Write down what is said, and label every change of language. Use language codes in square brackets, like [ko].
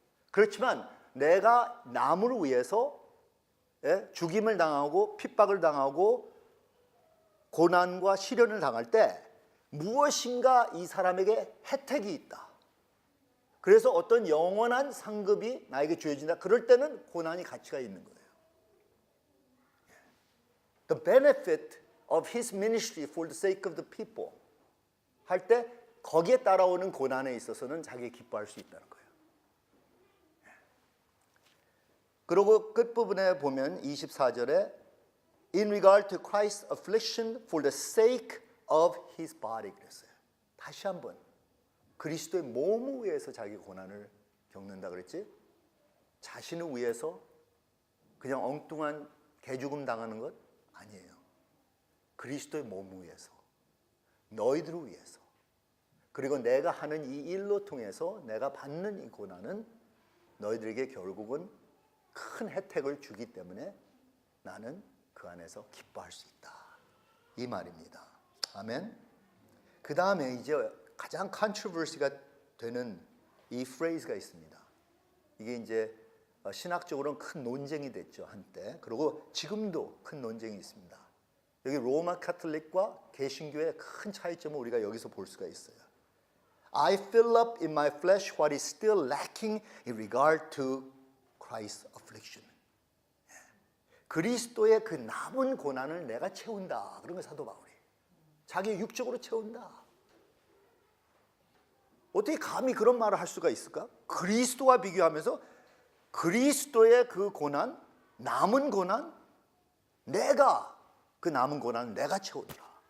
[ko] 그렇지만 내가 나무를 위해서 죽임을 당하고 핍박을 당하고 고난과 시련을 당할 때 무엇인가 이 사람에게 혜택이 있다. 그래서 어떤 영원한 상급이 나에게 주어진다. 그럴 때는 고난이 가치가 있는 거예요. [en] The benefit of his ministry for the sake of the people [ko] 할 때 거기에 따라오는 고난에 있어서는 자기 기뻐할 수 있다는 거예요. 그리고 끝부분에 보면 24절에 [en] In regard to Christ's affliction for the sake of his body [ko] 그랬어요. 다시 한번 그리스도의 몸을 위해서 자기 고난을 겪는다 그랬지? 자신을 위해서 그냥 엉뚱한 개죽음 당하는 것 아니에요. 그리스도의 몸을 위해서, 너희들을 위해서, 그리고 내가 하는 이 일로 통해서 내가 받는 이 고난은 너희들에게 결국은 큰 혜택을 주기 때문에 나는 그 안에서 기뻐할 수 있다. 이 말입니다. 아멘. 그 다음에 이제 가장 컨트로버시가 되는 이 프레이즈가 있습니다. 이게 이제 신학적으로는 큰 논쟁이 됐죠, 한때. 그리고 지금도 큰 논쟁이 있습니다. 여기 로마 카톨릭과 개신교의 큰 차이점을 우리가 여기서 볼 수가 있어요. [en] I fill up in my flesh what is still lacking in regard to Christ's affliction. [ko] 그리스도의 그 남은 고난을 내가 채운다. 그런 거 사도 바울이. 자기 육적으로 채운다. 어떻게 감히 그런 말을 할 수가 있을까? 그리스도와 비교하면서 그리스도의 그 고난, 남은 고난, 내가 그 남은 고난을 내가 채운다.